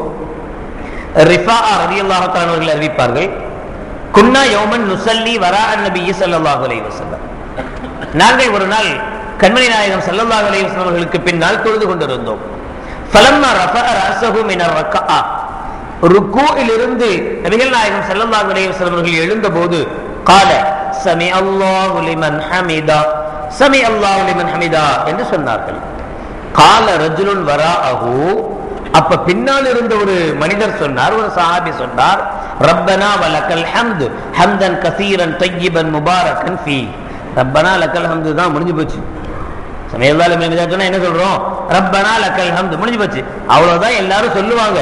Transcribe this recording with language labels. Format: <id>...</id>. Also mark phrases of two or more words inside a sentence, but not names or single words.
<ta>ரிஃபாஆ</ta> <ar>رضي الله تعالى</ar> <ta>அவர்கள் அறிவிப்பார்கள்,</ta> <ar>كنا يوما نصلي وراء النبي صلى الله عليه وسلم,</ar> <ta>நாங்கள் ஒரு நாள் கண்மணி நாயகம்</ta> <ar>صلى الله عليه وسلم</ar> <ta>அவர்களுக்கு பின்னால் தொழுது கொண்டிருந்தோம்.</ta> <ar>فلما رفع رأسه من الركعة,</ar> <ta>ருக்கூஇலிருந்து நபிகள் நாயகம்</ta> <ar>صلى الله عليه وسلم</ar> <ta>அவர்கள் எழுந்தபோது</ta> <ar>قال سمع الله لمن حمدا سمع الله لمن حمدا</ar> <ta>என்று சொன்னார்கள்.</ta> <ar>قال رجل وراءه,</ar> <ta>அப்ப பின்னால் இருந்த ஒரு மனிதர் சொன்னார், ஒரு சஹாபி சொன்னார்,</ta> <ar>ربنا ولك الحمد حمدا كثيرا طيبا مباركا فيه. ربنا لك الحمد</ar> <ta>தான் முடிஞ்சு போச்சு. என்ன சொல்றோம்?</ta> <ar>ربنا لك الحمد</ar> <ta>முடிஞ்சு போச்சு, அவ்வளவுதான் எல்லாரும் சொல்லுவாங்க.</ta>